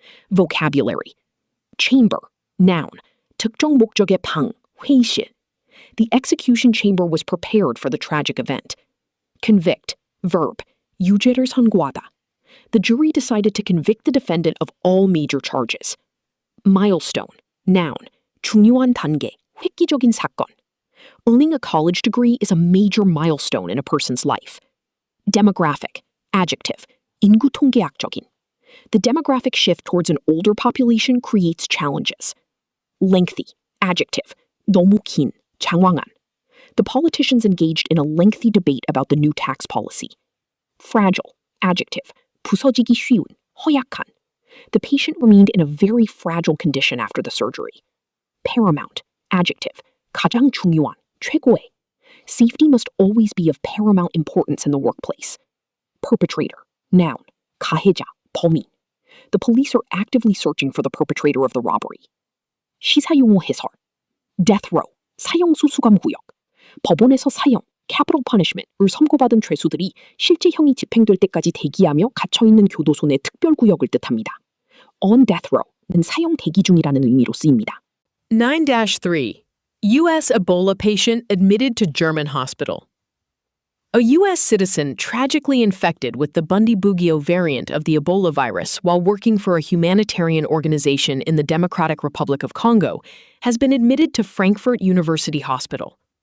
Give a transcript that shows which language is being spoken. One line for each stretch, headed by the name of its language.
English: Vocabulary. Chamber. Noun.
Korean: 특정 목적의 방, 회의실.
English: The execution chamber was prepared for the tragic event. Convict. Verb.
Korean: 유죄를 선고하다.
English: the jury decided to convict the defendant of all major charges. Milestone, noun,
Korean: 중요한 단계, 획기적인 사건.
English: Earning a college degree is a major milestone in a person's life. Demographic, adjective,
Korean: 인구 통계학적인.
English: The demographic shift towards an older population creates challenges. Lengthy, adjective,
Korean: 너무 긴, 장황한.
English: The politicians engaged in a lengthy debate about the new tax policy. Fragile, adjective,
Korean: 부서지기 쉬운, 허약한.
English: The patient remained in a very fragile condition after the surgery. Paramount, adjective,
Korean: 가장 중요한, 최고의.
English: Safety must always be of paramount importance in the workplace. Perpetrator, noun,
Korean: 가해자, 범인.
English: The police are actively searching for the perpetrator of the robbery.
Korean: 시사용어 해설.
English: Death row,
Korean: 사형수 수감구역. 법원에서 사형,
English: capital punishment
Korean: 을 선고받은 죄수들이 실제 형이 집행될 때까지 대기하며 갇혀있는 교도소 내 특별구역을 뜻합니다.
English: On death row
Korean: 는 사형 대기 중이라는 의미로 쓰입니다.
English: 9-3. U.S. Ebola patient admitted to German hospital. A U.S. citizen tragically infected with the Bundibugyo variant of the Ebola virus while working for a humanitarian organization in the Democratic Republic of Congo has been admitted to Frankfurt University Hospital.